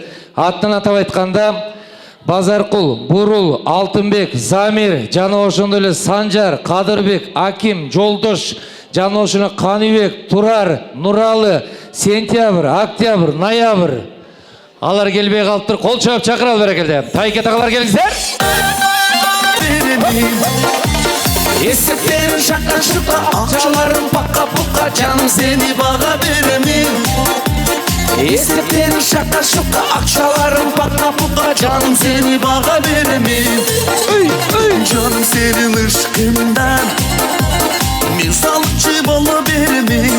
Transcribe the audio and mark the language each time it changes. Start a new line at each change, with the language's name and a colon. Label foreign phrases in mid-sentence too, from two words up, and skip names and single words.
Kyrgyz: Атын атап айтканда Базаркул, Бурул, Алтынбек, Замир, жана ошондой эле Санжар, Кадырбек, Аким, Жолдош, жана ошону Каныбек, Турар, Нуралы, Сентябрь, Октябрь, Ноябрь. Алар келбей калыптыр. Кол чоюп чакыралы берекелде. Тайке тағалар келиңиздер.
Kazakh: Есептерім шаққа шыққа, ақшаларым паққа пұққа, жаным сені баға беремін. Есептерім шаққа шыққа, ақшаларым паққа пұққа, жаным сені баға беремін. Жаным сенің ышқыңдан мен салықшы бола беремін.